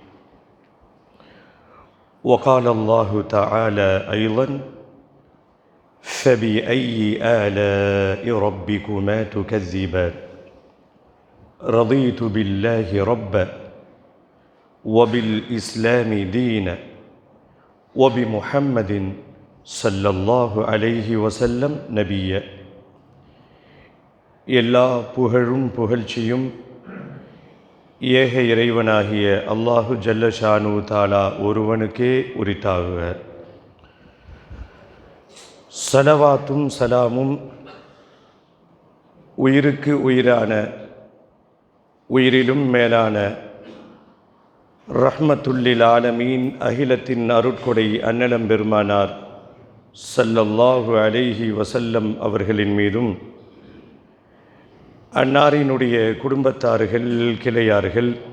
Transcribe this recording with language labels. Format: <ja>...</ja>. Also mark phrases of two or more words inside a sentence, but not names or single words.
<ar>وقال الله تعالى أيضا فبأي آلاء ربكما تكذبان رضيت بالله ربا وبالإسلام دينا وبمحمد صلى الله عليه وسلم نبيا</ar> <ta>எல்லா புகழும் புகழ்ச்சியும் ஏக இறைவனாகிய</ta> <ar>الله جل شأنه تعالى</ar> <ta>ஒருவனுக்கே உரித்தாகுக. ஸலவாத்தும் சலாமும் உயிருக்கு உயிரான உயிரிலும் மேலான</ta> <ar>رحمة للعالمين</ar> <ta>அகிலத்தின் அருட்கொடை அன்னலம் பெருமானார்</ta> <ar>صلى الله عليه وسلم</ar> <ta>அவர்களின் மீதும் அன்னாரினுடைய குடும்பத்தார்கள் கிளையார்கள்</ta>